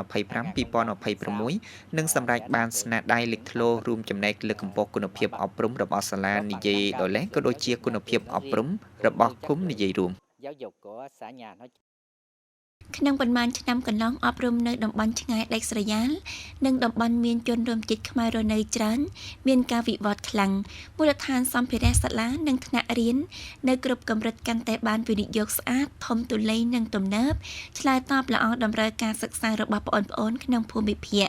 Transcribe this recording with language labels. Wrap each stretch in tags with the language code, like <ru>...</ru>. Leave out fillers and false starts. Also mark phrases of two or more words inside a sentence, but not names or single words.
<km>នឹងសម្រេចបានស្នាដៃលេចធ្លោរួមចំណែកលើកកម្ពស់គុណភាពអប់រំរបស់សាលានិយាយដោយឡែកក៏ដូចជាគុណភាពអប់រំរបស់គុំនិយាយរួម</km> <vi>giáo dục của xã nhà nói</vi> <km>ក្នុងប៉ុន្មានឆ្នាំកន្លងអប់រំនៅតំបន់ឆ្ងាយដាច់ស្រយាលនិងតំបន់មានជនរួមជាតិខ្មែររស់នៅច្រើនមានការវិវត្តខ្លាំងមូលដ្ឋានសម្ភារៈសាលានិងថ្នាក់រៀននៅគ្រប់កម្រិតកាន់តែបានវិនិយោគស្អាតធំទូលាយនិងទំនើបឆ្លើយតបល្អតម្រូវការសិក្សារបស់បងប្អូនក្នុងភូមិភាគ</km>